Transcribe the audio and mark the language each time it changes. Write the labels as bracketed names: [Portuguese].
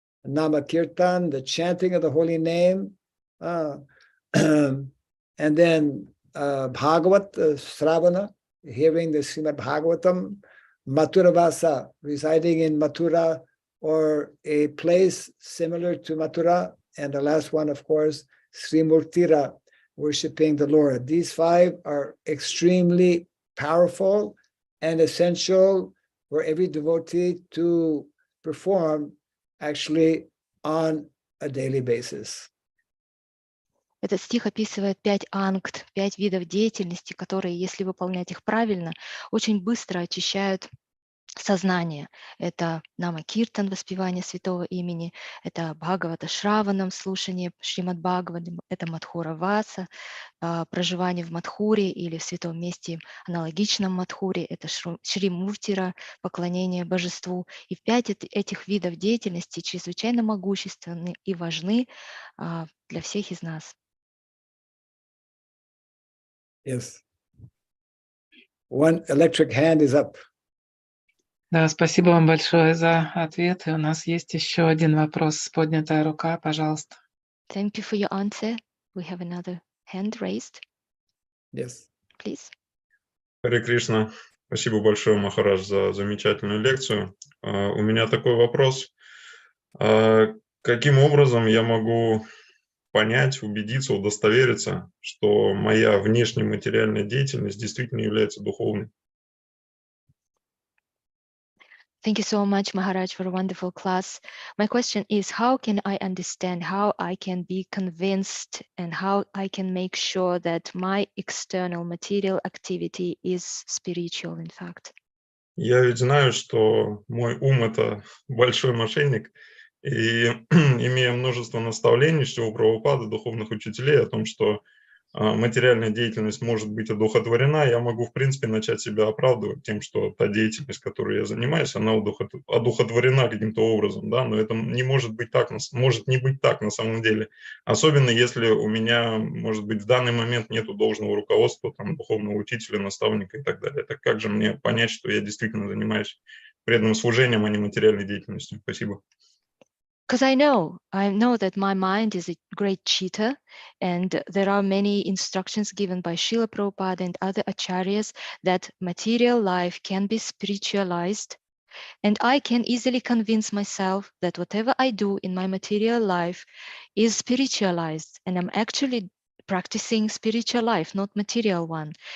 [English] Nama Kirtan, the chanting of the holy name, and then Bhagavat, Sravana, hearing the Srimad Bhagavatam, Mathuravasa, residing in Mathura or a place similar to Mathura, and the last one, of course, Srimurtira, worshiping the Lord. These 5 are extremely powerful and essential for every devotee to perform actually on a daily basis. [Russian] Этот стих описывает 5 ангт, 5 видов деятельности, которые, если выполнять их правильно, очень быстро очищают сознание. Это Нама Киртан, воспевание святого имени, это Бхагавата Шраванам, слушание Шримад Бхагаватам, это Мадхура Васа, проживание в Мадхуре или в святом месте, аналогичном Мадхуре, это Шри Муртира, поклонение божеству. И 5 этих видов деятельности чрезвычайно могущественны и важны для всех из нас. [English] Yes. One electric hand is up. [Russian] Да, спасибо вам большое за ответ. И у нас есть еще один вопрос. Поднятая рука, пожалуйста. [English] Thank you for your answer. We have another hand raised. Yes. Please. [Russian] Харе Кришна. Спасибо большое, Махарадж, за замечательную лекцию. У меня такой вопрос. Каким образом я могу понять, убедиться, удостовериться, что моя внешняя материальная деятельность действительно является духовной? [English] Thank you so much, Maharaj, for a wonderful class. My question is, how can I understand, how I can be convinced, and how I can make sure that my external material activity is spiritual, in fact? [Russian] Я ведь знаю, что мой ум – это большой мошенник, и имея множество наставлений у Прабхупады, духовных учителей о том, что материальная деятельность может быть одухотворена, я могу, в принципе, начать себя оправдывать тем, что та деятельность, которой я занимаюсь, она одухотворена каким-то образом, да, но это не может быть так, может не быть так на самом деле, особенно если у меня, может быть, в данный момент нету должного руководства, там, духовного учителя, наставника и так далее. Так как же мне понять, что я действительно занимаюсь преданным служением, а не материальной деятельностью? Спасибо. [English] Because I know that my mind is a great cheater, and there are many instructions given by Srila Prabhupada and other acharyas that material life can be spiritualized, and I can easily convince myself that whatever I do in my material life is spiritualized, and I'm actually practicing spiritual life, not material one.